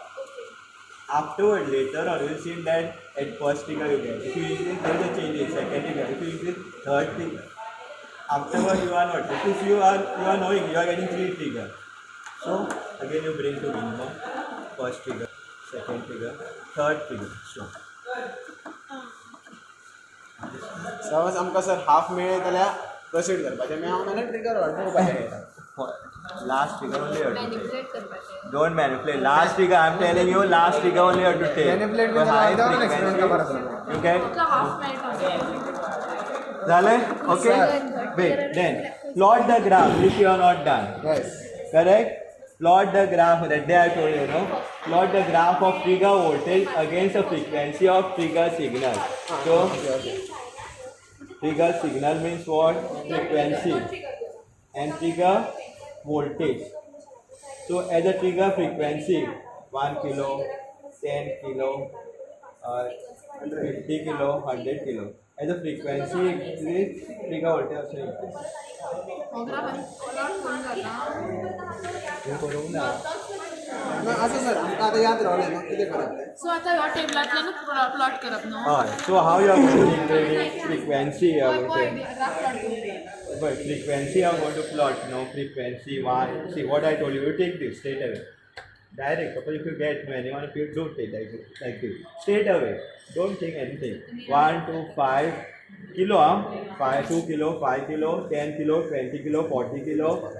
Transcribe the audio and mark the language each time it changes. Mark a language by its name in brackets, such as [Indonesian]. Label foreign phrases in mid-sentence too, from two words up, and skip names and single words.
[English] Afterward, later on, you will see that at first trigger you get. If you increase, there is a change in second trigger. If you increase, third trigger. Afterward, you are not. If you are knowing, you are getting three triggers. So again, you bring to minimum. First trigger, second trigger, third trigger. Stop. [Konkani] सपोज आमकां सर हाफ मेळ्ळे जाल्यार प्रोसीड करपाचें मेळना ट्रिगर वाडोवपाचें [English] Last trigger only you have to Manipulate take. [Konkani] करपाचें [English] Don't manipulate. Last trigger, I am telling you, last trigger only you have to take. Manipulate For with high the other frequency, experiment का you get. [Konkani] तुका हाफ मेळटा [Marathi] झालंय? [English] Okay? Wait, then plot the graph if you are not done. यस Correct? Plot the graph, that day I told you, no? Plot the graph of trigger voltage against the frequency of trigger signal. So, trigger signal means what? Frequency. And trigger voltage. So, as a trigger frequency, 1 kilo, 10 kilo, 50 kilo, 100 kilo. As a frequency increase, trigger voltage also increase. [Konkani] असं सर आमकां आतां याद रावलें न्हू कितें करप तें सो आतां ह्या टेबलांतल्यानूच प्लॉट करप न्हू [English] So how you are going to increase frequency? You are going to graph plot [Konkani] करप [English] but frequency you are going to plot. No frequency one. See what I told you. You take this straight away. Direct. Suppose if you get anyone, if you do take like this straight away. Don't think anything. 1 to 5 kilo, 2 kilo, 5 kilo, 10 kilo, 20 kilo, 40 kilo.